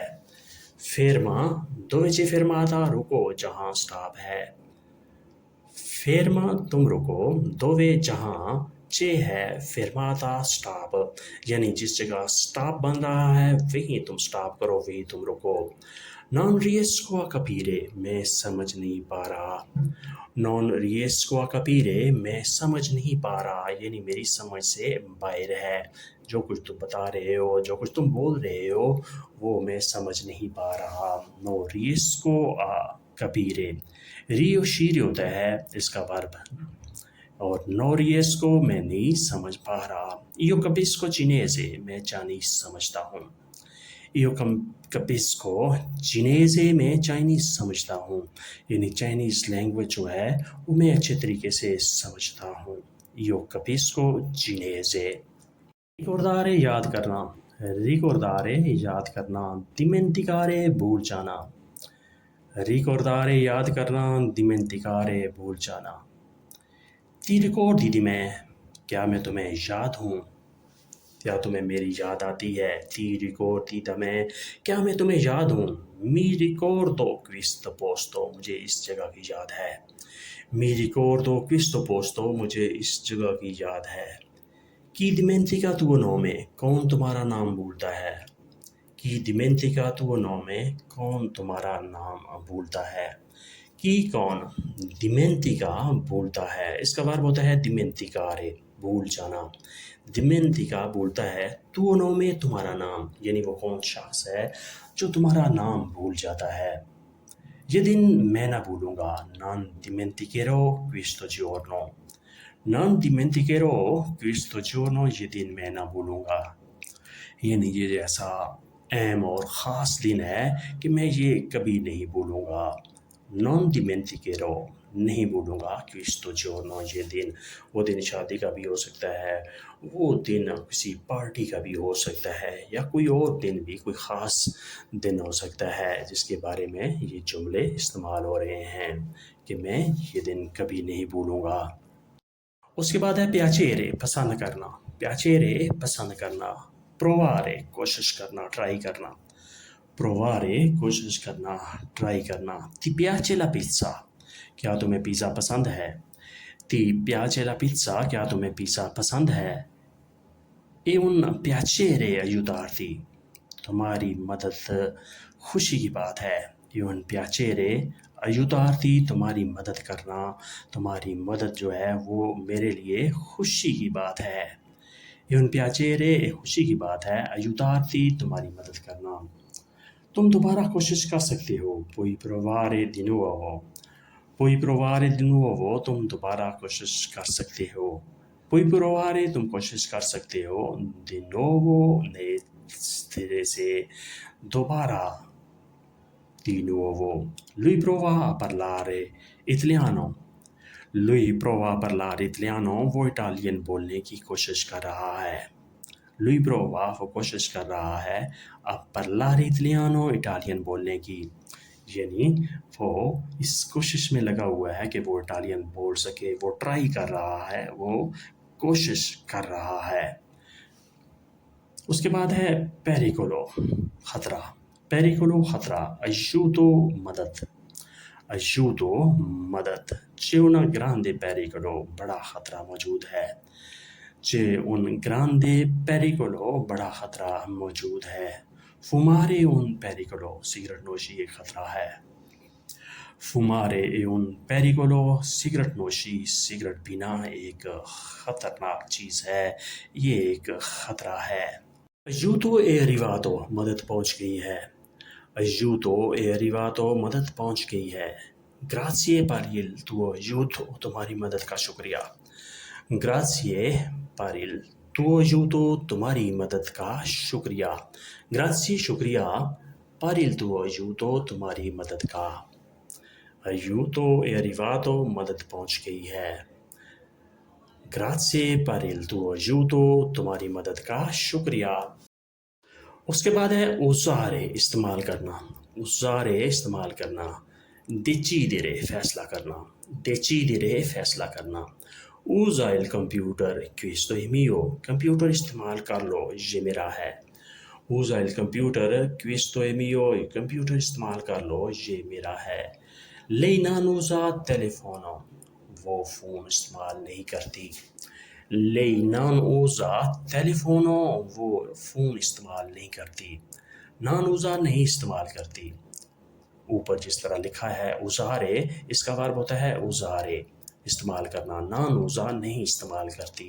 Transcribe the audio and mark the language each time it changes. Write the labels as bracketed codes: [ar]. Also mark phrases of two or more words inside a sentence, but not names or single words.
[it] ferma dove c'è fermata, [ur] رکو جہاں اسٹاپ ہے. ferma، تم رکو، dove، جہاں، c'è ہے، fermata، اسٹاپ، یعنی جس جگہ اسٹاپ بن رہا ہے وہیں تم اسٹاپ کرو، وہیں تم رکو. [it] Non riesco a capire, [ur] میں سمجھ نہیں پا رہا. [it] Non riesco a capire, [ur] میں سمجھ نہیں پا رہا، یعنی میری سمجھ سے باہر ہے. جو کچھ تم بتا رہے ہو، جو کچھ تم بول رہے ہو، وہ میں سمجھ نہیں پا رہا. [it] No riesco a capire. [ur] ریو شیر ہوتا ہے اس کا ورب، اور [it] no riesco [ur] میں نہیں سمجھ پا رہا. [it] Io capisco cinese, [ur] میں چائنیز سمجھتا ہوں. [it] Io capisco cinese، [ur] میں چائنیز سمجھتا ہوں، یعنی چائنیز لینگویج جو ہے وہ میں اچھے طریقے سے سمجھتا ہوں. [it] Io capisco cinese. [ur] ریکوردارے یاد کرنا، ریکوردارے یاد کرنا، dimenticare بھول جانا. ریکوردارے یاد کرنا، dimenticare بھول جانا. [it] Ti ricordi di me، [ur] کیا میں تمہیں یاد ہوں، کیا تمہیں میری یاد آتی ہے. [it] Ti ricordi di me، [ur] کیا میں تمہیں یاد ہوں. [it] Mi ricordo questo posto، [ur] مجھے اس جگہ کی یاد ہے. [it] Mi ricordo questo posto، [ur] مجھے اس جگہ کی یاد ہے. [it] Chi dimentica tuo nome، [ur] کون تمہارا نام بھولتا ہے. [it] Chi dimentica tuo nome، [ur] کون تمہارا نام بھولتا ہے. کی کون، dimentica بھولتا ہے، اس کا ورب ہوتا ہے dimenticare بھول جانا. dimentica بھولتا ہے، [it] tuo nome [ur] تمہارا نام، یعنی وہ کون شخص ہے جو تمہارا نام بھول جاتا ہے. یہ دن میں نہ بھولوں گا. [it] Non dimenticherò questo giorno. Non dimenticherò questo giorno، [ur] یہ دن میں نہ بھولوں گا، یعنی یہ ایسا اہم اور خاص دن ہے کہ میں یہ کبھی نہیں بھولوں گا. [it] Non dimenticherò، [ur] نہیں بھولوں گا. [it] questo giorno، [ur] یہ دن. وہ دن شادی کا بھی ہو سکتا ہے، وہ دن کسی پارٹی کا بھی ہو سکتا ہے، یا کوئی اور دن بھی، کوئی خاص دن ہو سکتا ہے جس کے بارے میں یہ جملے استعمال ہو رہے ہیں کہ میں یہ دن کبھی نہیں بھولوں گا. اس کے بعد ہے piacere پسند کرنا. piacere پسند کرنا. provare کوشش کرنا، ٹرائی کرنا. provare کوشش کرنا، ٹرائی کرنا. [it] Ti piace la pizza، [ur] کیا تمہیں پیزا پسند ہے. [it] Ti piace la pizza، [ur] کیا تمہیں پیزا پسند ہے. [it] È un piacere aiutarti، [ur] تمہاری مدد خوشی کی بات ہے. [it] È un piacere aiutarti، [ur] تمہاری مدد کرنا، تمہاری مدد جو ہے وہ میرے لیے خوشی کی بات ہے. [it] È un piacere، [ur] ایک خوشی کی بات ہے. aiutarti، تمہاری مدد کرنا. تم دوبارہ کوشش کر سکتے ہو. [it] Puoi provare di nuovo. Puoi provare di nuovo، [ur] تم دوبارہ کوشش کر سکتے ہو. [it] Puoi provare، [ur] تم کوشش کر سکتے ہو. [it] Di nuovo، [ur] نئے سرے سے، دوبارہ. [it] Di nuovo. Lui prova a parlare italiano. Lui prova a parlare italiano، [ur] وہ اٹالین بولنے کی کوشش کر رہا ہے. [it] Lui prova، [ur] وہ کوشش کر رہا ہے. [it] A parlare italiano، [ur] اٹالین بولنے کی، یعنی وہ اس کوشش میں لگا ہوا ہے کہ وہ اٹالین بول سکے. وہ ٹرائی کر رہا ہے، وہ کوشش کر رہا ہے. اس کے بعد ہے pericolo خطرہ. pericolo خطرہ. aiuto مدد. [it] aiuto مدد. C'è un grande pericolo، [ur] بڑا خطرہ موجود ہے. [it] C'è un grande pericolo، [ur] بڑا خطرہ موجود ہے. [it] fumare un pericolo، [ur] سگریٹ نوشی ایک خطرہ ہے. [it] fumare è un pericolo، [ur] سگریٹ نوشی، سگریٹ پینا ایک خطرناک چیز ہے، یہ ایک خطرہ ہے. [it] aiuto è arrivato، [ur] مدد پہنچ گئی ہے. [it] aiuto è arrivato، [ur] مدد پہنچ گئی ہے. [it] grazie per il tuo aiuto، [ur] تمہاری مدد کا شکریہ. [it] grazie per il tuo aiuto، [ur] تمہاری مدد کا شکریہ. [it] grazie شکریہ، per il tuo aiuto، [ur] تمہاری مدد کا. [it] aiuto è arrivato، [ur] مدد پہنچ گئی ہے. [it] grazie per il tuo aiuto، [ur] تمہاری مدد کا شکریہ. اس کے بعد ہے usare استعمال کرنا. usare استعمال کرنا. decidere فیصلہ کرنا. decidere فیصلہ کرنا. [it] usa il computer، questo è mio، [ur] کمپیوٹر استعمال کر لو، یہ میرا ہے. [it] usa il computer، questo è mio، [ur] کمپیوٹر استعمال کر لو، یہ میرا ہے. [it] lei non usa telefono، [ur] وہ فون استعمال نہیں کرتی. [it] lei non usa telefono، [ur] وہ فون استعمال نہیں کرتی. [it] non usa [ur] نہیں استعمال کرتی. اوپر جس طرح لکھا ہے اوزارے، اس کا ورب ہوتا ہے اوزارے، استعمال کرنا، نانوزا نہیں استعمال کرتی۔